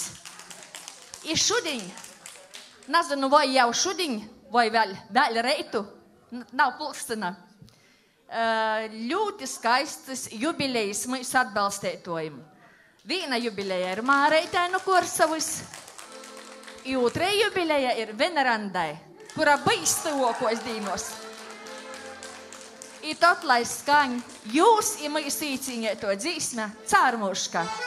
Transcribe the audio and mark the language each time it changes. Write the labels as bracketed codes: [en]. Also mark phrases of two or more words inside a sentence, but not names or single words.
[ltg] I šudiņ, nezinu, vai jau šudiņ, vai vēl reitu, nav pulkstena. Ļoti skaistas jubilejas mēs atbalstētojam. Viena jubileja ir Māreitai no Korsavas. I otrē jubileja ir Venerandai, kura bijis tuvokos dīnos. I tot, lai skaņ jūs i mēs īcīņēto dzīsme Cārmuška.